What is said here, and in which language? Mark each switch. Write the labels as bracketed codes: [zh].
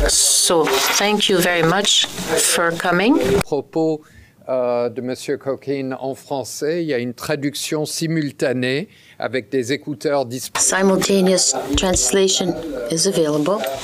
[en] So, thank you very much for coming. [fr] Propos de Monsieur Cockayne en français, il y a une traduction simultanée avec des écouteurs disponibles. [en] Simultaneous translation is available.